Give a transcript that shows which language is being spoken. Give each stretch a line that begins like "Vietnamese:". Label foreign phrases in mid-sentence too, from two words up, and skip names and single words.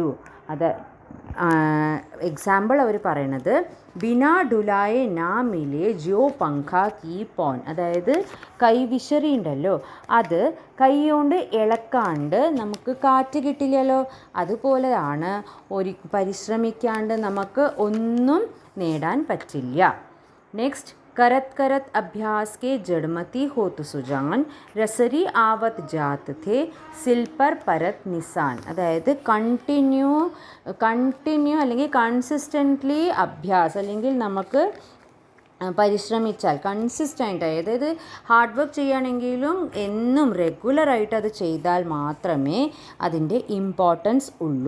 Malayalam: അത് എക്സാമ്പിൾ അവർ പറയണത്
Hindi: बिना डुलाये ना मिले ज्यों पंख की पौन.
Malayalam: അതായത് കൈവിശറി ഉണ്ടല്ലോ, അത് കൈ കൊണ്ട് ഇളക്കാണ്ട് നമുക്ക് കാറ്റ് കിട്ടില്ലല്ലോ. അതുപോലെയാണ് പരിശ്രമിക്കാണ്ട് നമുക്ക് ഒന്നും നേടാൻ പറ്റില്ല.
Hindi: നെക്സ്റ്റ് करत करत अभ्यास के जड़मती होत सुजान रसरी आवत जात थे सिल पर परत निशान.
Malayalam: അതായത് കണ്ടിന്യൂ അല്ലെങ്കിൽ കൺസിസ്റ്റൻ്റ്ലി അഭ്യാസം, അല്ലെങ്കിൽ നമുക്ക് പരിശ്രമിച്ചാൽ കൺസിസ്റ്റൻ്റ്, അതായത്
English: hard work
Malayalam: ചെയ്യുകയാണെങ്കിലും എന്നും റെഗുലറായിട്ട് അത് ചെയ്താൽ മാത്രമേ അതിൻ്റെ ഇമ്പോർട്ടൻസ് ഉള്ളൂ.